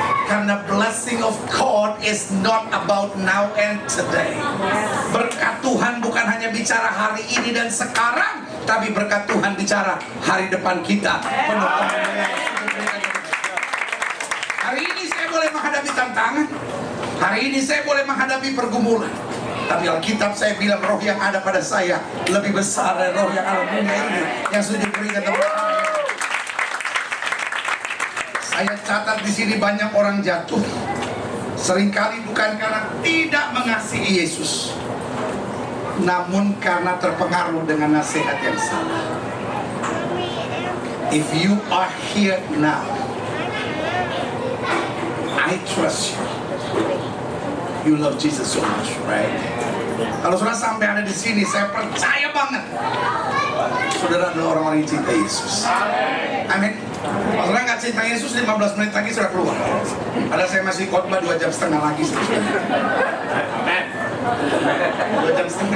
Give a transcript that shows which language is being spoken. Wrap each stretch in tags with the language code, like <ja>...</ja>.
<en>Karena blessing of God is not about now and today.</en> <id>Berkat Tuhan bukan hanya bicara hari ini dan sekarang, tapi berkat Tuhan bicara hari depan kita. Penuh kemuliaan. Hari ini saya boleh menghadapi tantangan. Hari ini saya boleh menghadapi pergumulan. Tapi Alkitab saya bilang roh yang ada pada saya lebih besar dari roh yang ada dunia ini. Yang sujud berikan tepuk tangan. Saya catat di sini banyak orang jatuh. Seringkali bukan karena tidak mengasihi Yesus, namun karena terpengaruh dengan nasihat yang salah.</id> <en>If you are here now, I trust you. You love Jesus so much, right?</en> <id>Kalau saudara sampai ada di sini, saya percaya banget saudara adalah orang-orang yang cinta Yesus. Amin. Kalau saudara nggak cinta Yesus, 15 menit lagi sudah keluar. Ada saya masih khotbah 2,5 jam lagi. 2,5 jam.</id>